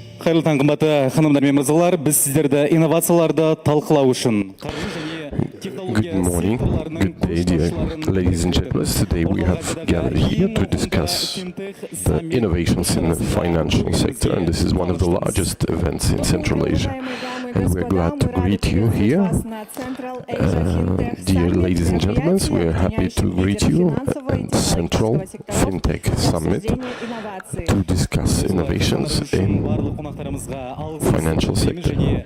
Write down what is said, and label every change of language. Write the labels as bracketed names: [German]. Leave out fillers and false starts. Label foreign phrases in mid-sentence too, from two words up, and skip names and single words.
[Kazakh] қайырлы таң қымбатты ханымдар мен мырзалар, біз сіздерді инновацияларды талқылау үшін [English] Good morning, good day, dear ladies and gentlemen. Today we have gathered here to discuss the innovations in the financial sector, and this is one of the largest events in Central Asia. And we're glad to greet you here. Dear ladies and gentlemen, we are happy to greet you at Central Fintech Summit to discuss innovations in financial sector.